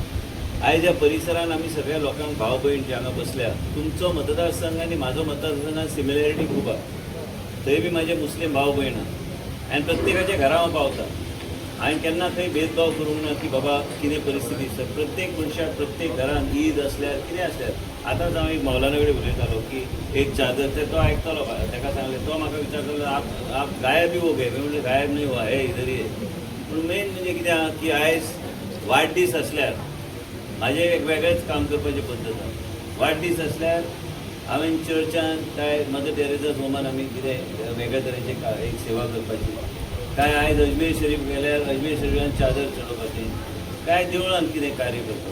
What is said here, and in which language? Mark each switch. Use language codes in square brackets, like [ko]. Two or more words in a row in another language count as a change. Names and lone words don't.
[kok] आयज ह्या परिसरान आमी सगळ्या लोकांक भाव भयण जे हांगा बसल्या तुमचो मतदारसंघ आनी म्हाजो मतदारसंघान सिमिलॅरिटी खूब आहा थंय बी म्हाजे मुस्लीम भाव भयण आहा आनी प्रत्येकाच्या घरा हांव पावता. हांवें केन्ना खंय भेदभाव करूंक ना की बाबा कितें परिस्थिती आसा प्रत्येक मनशाक प्रत्येक घरान ईद आसल्यार कितें आसल्यार आतांच हांव एक मौलाना कडेन उलयतालो की एक चादर ते तो आयकतालो ताका सांगलें तो म्हाका विचारतालो [hi] आप गायब ही हो गए [kok] म्हणजे [hi] गायब नाही हुआ है इधर ही [kok] पूण मेन म्हणजे कितें आहा की आयज वाडदीस आसल्यार म्हाजें एक वेगळेंच काम करपाची पद्दत आहा. वाडदीस आसल्यार हांवें चर्चान काय मदर टेरेसास होमान आमी कितें वेगळ्या तरेचे एक सेवा करपाची काय आयज अजमेर शरीफ गेल्यार अजमेर शरीफान चादर चडोवपाची, काय देवळान कितें कार्य करता.